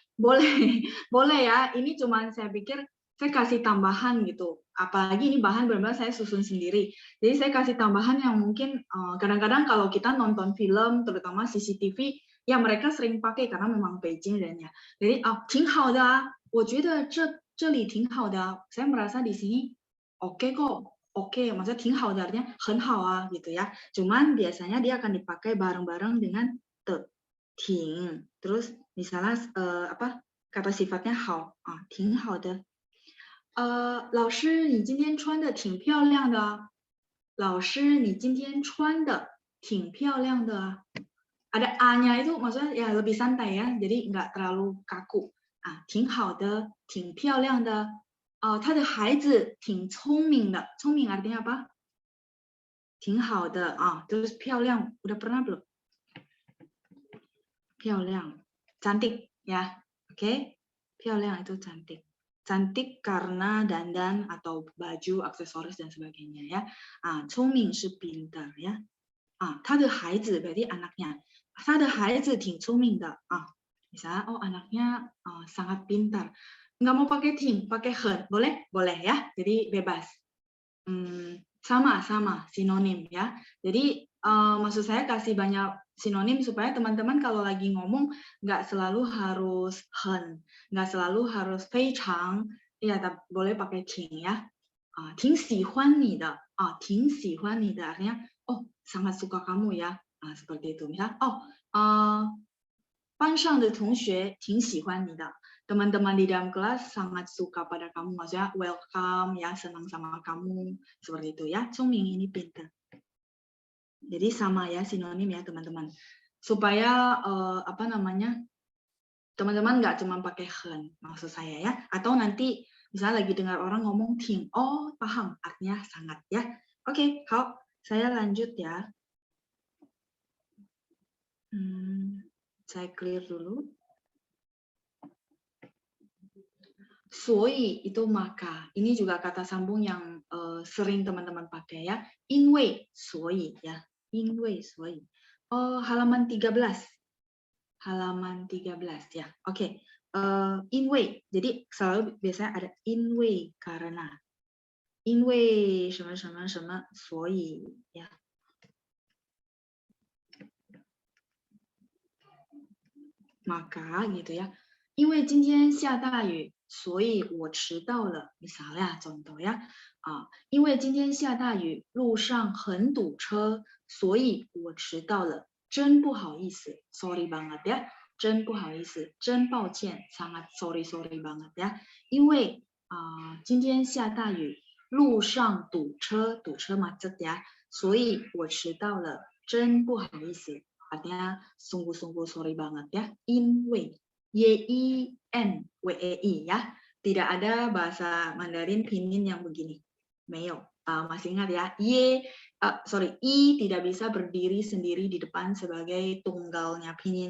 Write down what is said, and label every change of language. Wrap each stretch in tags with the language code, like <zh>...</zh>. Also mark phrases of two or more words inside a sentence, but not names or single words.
<id>Boleh, boleh ya. Ini cuman saya pikir saya kasih tambahan gitu. Apalagi ini bahan benar-benar saya susun sendiri. Jadi saya kasih tambahan yang mungkin kadang-kadang kalau kita nonton film, terutama CCTV, ya mereka sering pakai karena memang Beijing dan ya. Jadi,</id> <zh>挺好的啊，我觉得这里挺好的啊。</zh> <id>Saya merasa di sini oke kok. Oke, maksudnya</id> <zh>挺好的</zh> <id>artinya</id> <zh>很好啊</zh> <id>gitu ya. Cuman biasanya dia akan dipakai bareng-bareng dengan te, 挺. Terus misalnya kata sifatnya</id> <zh>好 挺好的。老师你今天穿的挺漂亮的啊。老师你今天穿的挺漂亮的啊。</zh> <id>Ada a-nya itu maksudnya ya lebih santai ya, jadi nggak terlalu kaku.</id> <zh>挺好的，挺漂亮的。他的孩子挺聪明的，聪明</zh> <id>artinya apa?</id> <zh>挺好的</zh> <id>terus 漂亮 udah pernah belum? 漂亮 cantik ya, oke? 漂亮 itu cantik. Cantik karena dandan atau baju, aksesoris dan sebagainya ya.</id> <zh>聪明是</zh> <id>pintar ya.</id> <zh>他的孩子</zh> <id>berarti anaknya.</id> <zh>他的孩子挺聪明的</zh> <id>misalnya anaknya sangat pintar. Nggak mau pakai ting, pakai hen, boleh? Boleh ya, jadi bebas. Sama sinonim ya. Jadi maksud saya kasih banyak sinonim supaya teman-teman kalau lagi ngomong nggak selalu harus hen, nggak selalu harus 非常, ya boleh pakai ting ya.</id> <zh>挺喜欢你的 挺喜欢你的</zh> <id>artinya sangat suka kamu ya. Seperti itu. Misal</id> <zh>班上的同学挺喜欢你的。</zh> <id>Teman-teman di dalam kelas sangat suka pada kamu, maksudnya welcome ya, senang sama kamu, seperti itu ya. 聪明 ini pintar. Jadi sama ya sinonim ya teman-teman. Supaya teman-teman nggak cuma pakai hen, maksud saya ya. Atau nanti misalnya lagi dengar orang ngomong ting, paham artinya sangat ya. Oke, saya lanjut ya. Saya clear dulu. 所以 itu maka. Ini juga kata sambung yang sering teman-teman pakai ya.</id> <zh>因为所以 ya. 因为所以.</zh> <id>Halaman 13. Halaman 13 ya. Oke. 因为 jadi selalu biasanya ada 因为 karena.</id> <zh>因为什么什么什么所以 ya.</zh> <id>Maka gitu ya.</id> <zh>因为今天下大雨。所以我迟到了</zh> <id>misalnya contoh ya</id> <zh>因为今天下大雨路上很堵车所以我迟到了真不好意思</zh> <id>sorry banget ya</id> <zh>真不好意思，真抱歉 ，</zh> <id>sangat sorry banget ya，</id> <zh>因为今天下大雨，路上堵车</zh> <id>macet ya，</id> <zh>所以我迟到了，真不好意思。</zh> <id>Artinya sungguh-sungguh sorry banget ya,</id> <zh>因为</zh> <id>YINWEI ya, tidak ada bahasa Mandarin Pinyin yang begini, 没有。masih ingat ya, I tidak bisa berdiri sendiri di depan sebagai tunggalnya pinyin.</id>